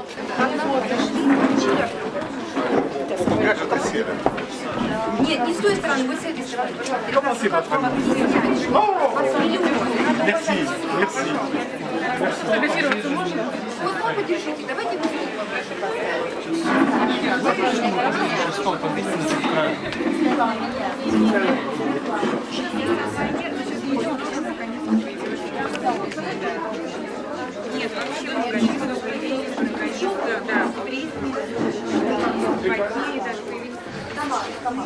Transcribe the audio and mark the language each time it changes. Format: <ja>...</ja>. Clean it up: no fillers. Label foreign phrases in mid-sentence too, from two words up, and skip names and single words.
<ru>Нет, не с той стороны. Вы зарегистрировали, пожалуйста.</ru> <fr>Comment c'est votre nom? Merci, merci.</fr> <ru>Фотографироваться можно? Вот вы подержите, давайте вы Стол подвинется к краю. Нет, вообще магазин да, в принципе, даже появились.</ru>